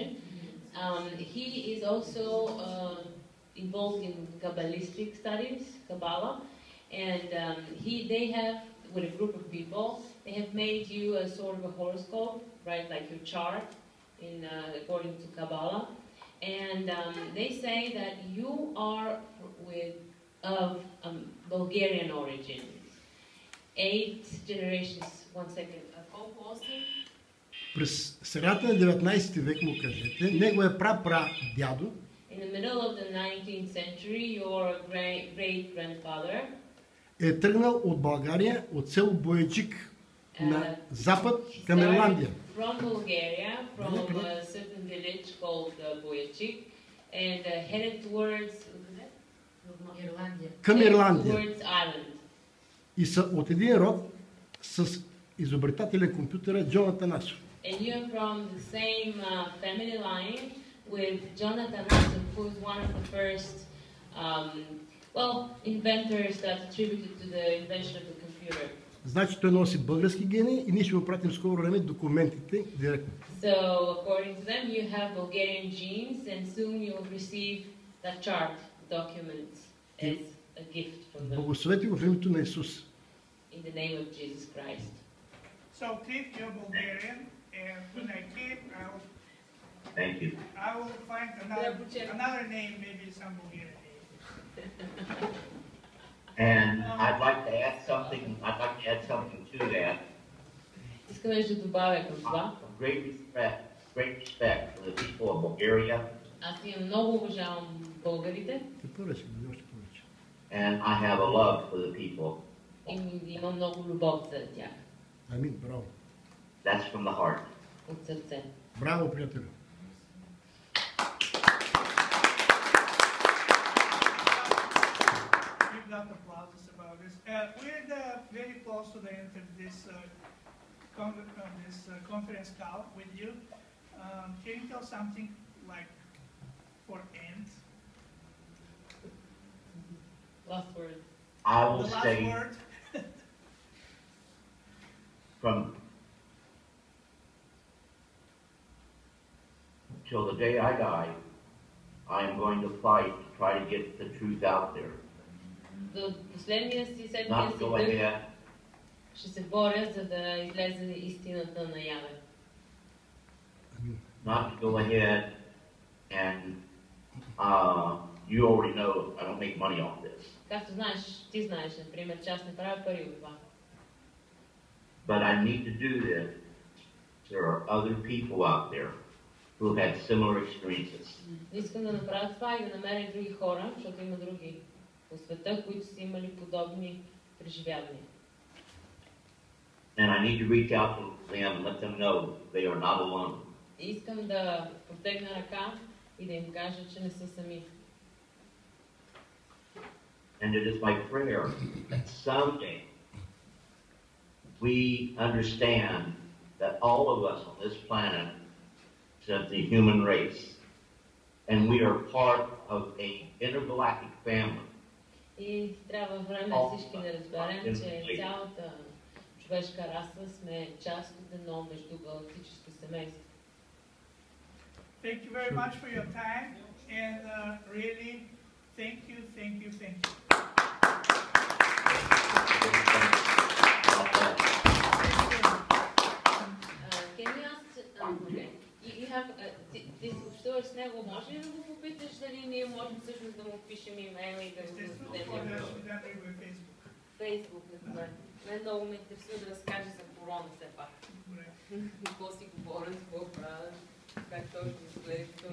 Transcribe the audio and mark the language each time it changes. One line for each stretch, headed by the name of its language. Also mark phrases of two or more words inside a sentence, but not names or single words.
English: He is also involved in Kabbalistic studies, Kabbalah, and they have, with a group of people, they have made you a sort of a horoscope, right, like your chart, according to Kabbalah, and they say that you are of Bulgarian origin. 8 generations, 1 second.
Bulgarian: През средата на 19 век му кажете, неговия прапрадядо
English: In the middle of the 19th century, your great-grandfather
Bulgarian: е тръгнал от България, от село Бояджик на запад към Ирландия.
English: From Bulgaria, from a certain village called Boyachik, and headed towards
Bulgarian: Към Ирландия.
English: Towards Ireland.
Bulgarian: И са от един род с изобретателя компютъра Джон Атанасов.
English: And you are from the same family line with Jonathan Attanasov, who is one of the first, inventors that attributed to the invention of the computer.
Bulgarian: Значи той носи български гени и ние ще му пратим скоро време документите директно.
English: So, according to them, you have Bulgarian genes, and soon you will receive the chart documents as a gift from them.
Bulgarian: Благословете го в името на Исус.
English: In the name of Jesus Christ. So, Cliff, you're Bulgarian, and when I came out, Thank you. I will find another name, maybe some Bulgarian name. And I'd like to add something. I'd like to add something to that.
Bulgarian: Искам да добавя към това.
English: Great respect for the people of Bulgaria.
Bulgarian: Аз имам много уважавам българите.
English: And I have a love for the people.
Bulgarian: И имам много любов за тях. Амин, браво.
English: That's from the heart.
Bulgarian: От сърце. Браво, приятели.
English: Give that applause about this. We're very close to the end of this conference call with you. Can you tell something like for end? Last word. I will The last say word. till the day I die, I am going to fight to try to get the truth out there.
Bulgarian: До последния си седмия
English: Not
Bulgarian: си
English: go
Bulgarian: дъх
English: ahead
Bulgarian: ще се боря, за да излезе истината наяве.
English: not to go ahead and you already know I don't make money off this.
Bulgarian: Както знаеш, ти знаеш, например, че аз не правя пари от това.
English: But I need to do this. There are other people out there who had similar experiences.
Bulgarian: Искам да направя това и да намеря други хора, защото има други по света, които са имали подобни преживявания.
English: And I need to reach out to them and let them know they are not alone.
Bulgarian: И искам да протегна ръка и да им кажа, че не са сами.
English: And it is my prayer that someday we understand that all of us on this planet is the human race, and we are part of an intergalactic family.
Bulgarian: И трябва време всички да разберем, че цялата човешка раса сме част от едно междугалактическо семейство.
English: Thank you very much for your time, and really, thank you. Can you ask, okay, you have,
Bulgarian: ти общуваш с него, може ли да го попиташ дали ние можем всъщност да му пишем имейла и да го зададем? Фейсбук, например. Мен много ме интересува да разкаже за корона все пак. Какво си говоря, какво правя, как точно изглежда.